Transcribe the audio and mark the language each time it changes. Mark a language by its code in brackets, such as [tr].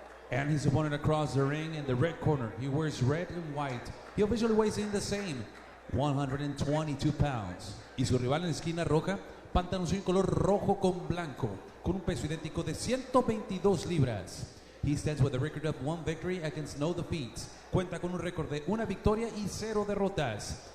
[en] And his opponent across the ring in the red corner. He wears red and white. He officially weighs in the same, 122 pounds. [es] Y su rival en la esquina roja, pantaloncillo color rojo con blanco, con un peso idéntico de 122 libras. [en] He stands with a record of 1 victory against no defeats. [es] Cuenta con un récord de 1 victoria y 0 derrotas.